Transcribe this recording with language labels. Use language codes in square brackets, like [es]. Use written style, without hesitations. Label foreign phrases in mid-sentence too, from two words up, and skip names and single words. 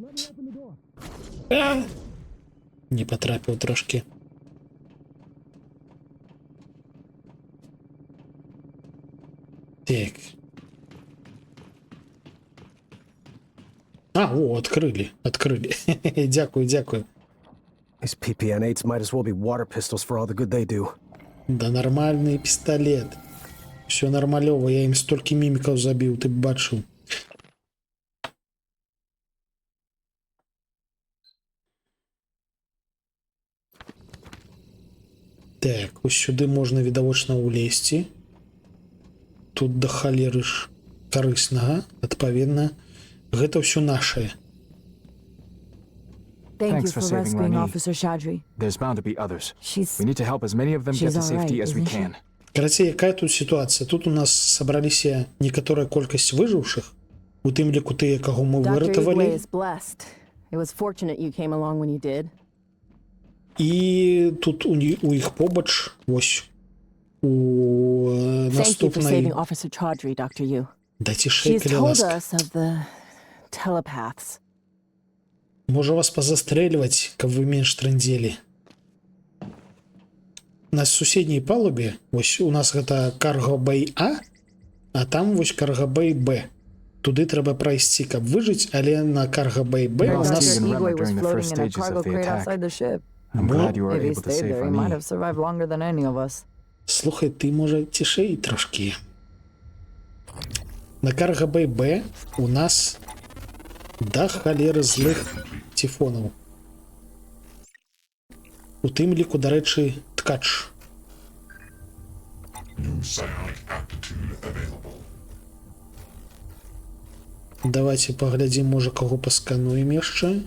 [be] Не патрапіў трошки. Так. О, адкрылі. Дзякую. [en] These PP-N8s might as well be water pistols for all the good they do. [be] Да нармальны пісталет. Все нармалёва, я ім столькі мімікаў забіў, ты б бачыў. Так, ось сюды можна відавочна ўлезці. Тут да халеры ж карыснага, адпаведна, гэта ўсё нашае. [en] Thank Thanks you for for saving rescuing Rani. Officer Chaudhry. There's bound to be others. She's... We need to help as many of them get She's to safety alright, as we isn't she? can. [be] Карацей, якая тут сітуацыя? Тут у нас сабраліся некаторая колькасць выжыўшых, у тым ліку тыя, каго мы [en] Dr. Igwe [be] выратавалі. [en] is blessed. It was fortunate you came along when you did. [be] І тут у іх побач, вось, у [en] Thank you for [be] наступнай... [en] saving Officer Chaudhry, Dr. Yu. [be] Да цішэй, [en] She's [be] калі [en] told [be] ласка. [en] us of the telepaths. [be] Можа вас пазастрэльваць, каб вы менш трындзелі. На суседняй палубе, вось у нас гэта карго-бэй А там вось карго-бэй Б. Туды трэба прайсці, каб выжыць, але на карго-бэй Б у [en] Yes, Dr. [be] нас... [en] Stephen Igwe Remmer was during the floating first in a stages of cargo the crate attack. outside the ship. I'm glad you were If he able to stayed save there, he might Rani. have survived longer than any of us. [be] Слухай, ты, можа, цішэй трошкі. На карго-бэй Б у нас да халеры злых тифонаў. У тым ліку, дарэчы, ткач. Давайте паглядзім, можа, каго паскануем яшчэ.